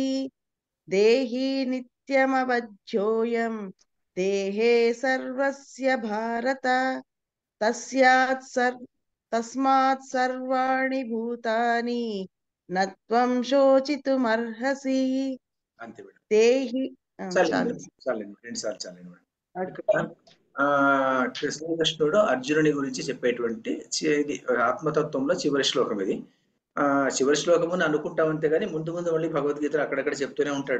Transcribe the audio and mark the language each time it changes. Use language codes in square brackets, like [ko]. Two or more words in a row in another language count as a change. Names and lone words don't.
[sa] దేహి నిత్యమవధ్యోయం దేహే సర్వస్య భారత తస్మాత్ సర్వాణి భూతాని నత్వం శోచితుమర్హసి. [te] అంతే మేడం. దేహి చాలండి, 2 సార్లు చాలండి మేడం. శ్రీకృష్ణుడు అర్జునుని గురించి చెప్పేటువంటి ఆత్మతత్వంలో చివరి శ్లోకం ఇది. చివరి శ్లోకముని అనుకుంటాం అంతే కానీ ముందు ముందు మళ్ళీ భగవద్గీతలో అక్కడక్కడ చెప్తూనే ఉంటాడు.